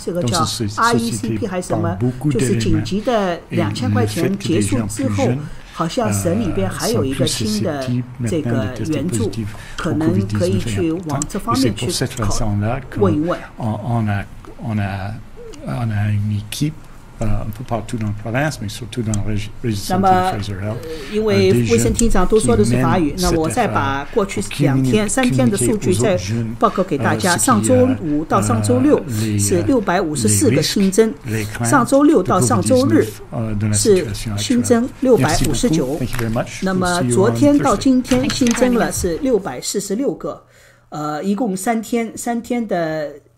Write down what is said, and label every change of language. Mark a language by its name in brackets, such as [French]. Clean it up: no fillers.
[Chinese] 这个叫 RECP 还是什么？就是紧急的2000块钱结束之后。好像省里边还有一个新的这个援助，可能可以去往这方面去问一问。 [French] On a une équipe un peu partout dans la province, mais surtout dans le registre de Fraser Health. [Chinese] 因为卫生厅长都说的是法语，那我再把过去3天的数据再报告给大家。上周5到上周6是654个新增，上周6到上周日是新增659，那么昨天到今天新增了是646个，一共3天的。